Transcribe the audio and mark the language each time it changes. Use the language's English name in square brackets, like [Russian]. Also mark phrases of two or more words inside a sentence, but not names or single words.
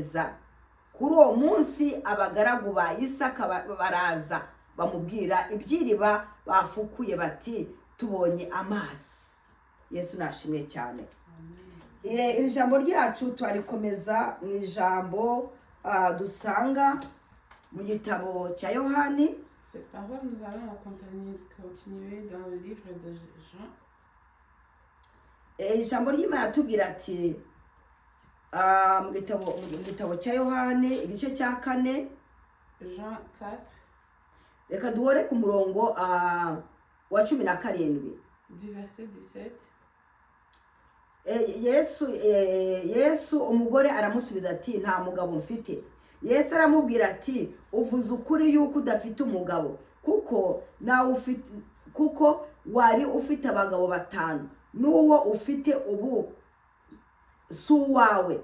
[Kinyarwanda] Kuri uwo munsi abagaragu ba Isaka baraza bamubwira iby'iriba bafukuye bati tubonye amazi. Yesu nashimwe cyane. Iri jambo ryacu twarikomeza mu ijambo dusanga mu gitabo cya Yohani. [French] Cette parole, nous allons continuer dans le livre de Jean. [Kinyarwanda] Ijambo ry'Imana tubwira ati mu gitabo cya Yohani igice cya 4, Jean 4, reka duhore ku murongo wa 17. [French] du verset 17. [Kinyarwanda] Yesu umugore aramusubiza ati nta mugabo mfite. Yesu aramubwira ati uvuze ukuri yuko udafite umugabo, kuko wari ufite abagabo 5, n'uwo ufite ubu si uwawe.